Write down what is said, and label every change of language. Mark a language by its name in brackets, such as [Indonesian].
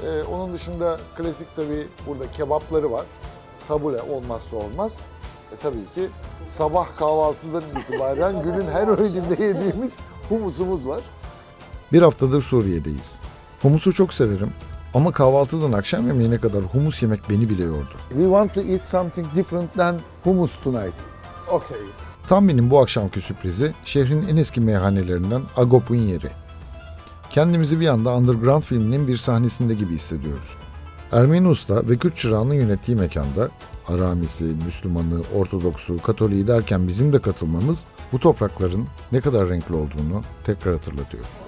[Turkish] Onun dışında klasik tabii burada kebapları var. Tabule olmazsa olmaz. Tabii ki sabah kahvaltıdan itibaren günün her öğününde yediğimiz humusumuz var. Bir haftadır Suriye'deyiz. Humusu çok severim ama kahvaltıdan akşam yemeğine kadar humus yemek beni bile yordu. [English] We want to eat something different than hummus tonight. Okay. [Turkish] Tam bu akşamki sürprizi şehrin en eski meyhanelerinden Agop'un yeri. Kendimizi bir anda Underground filminin bir sahnesinde gibi hissediyoruz. Ermeni usta ve Kürt çırağının yönettiği mekanda Aramisi, Müslümanı, Ortodoksu, Katoliği derken bizim de katılmamız bu toprakların ne kadar renkli olduğunu tekrar hatırlatıyor.